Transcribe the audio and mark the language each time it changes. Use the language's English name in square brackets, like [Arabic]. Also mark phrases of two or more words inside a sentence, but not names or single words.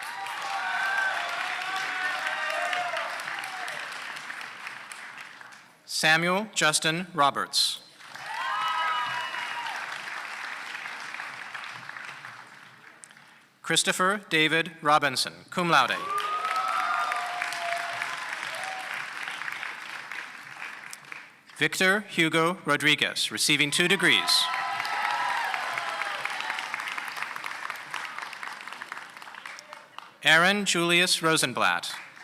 [English] Samuel Justin Roberts. Christopher David Robinson, cum laude. Victor Hugo Rodriguez, receiving 2 degrees. Aaron Julius Rosenblatt.